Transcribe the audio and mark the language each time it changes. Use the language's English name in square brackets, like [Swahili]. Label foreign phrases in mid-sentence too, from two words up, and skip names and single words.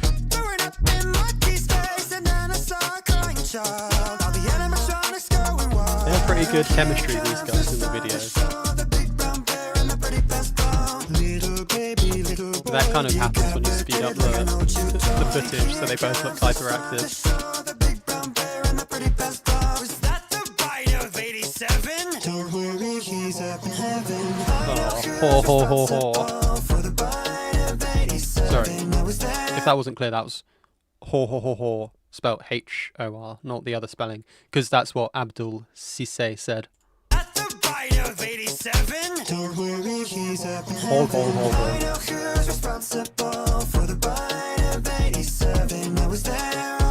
[English] They have pretty good chemistry, these guys, in the video. That kind of happens when you speed up the footage, so they both look hyperactive. Oh, ho, ho, ho, ho. Sorry, if that wasn't clear, that was ho, ho, ho, ho, spelled H-O-R, not the other spelling, because that's what Abdul Sisse said. At the bite of 87. Don't worry, he's up in Ho, ho, ho, ho. I know who's responsible for the bite of 87. I was there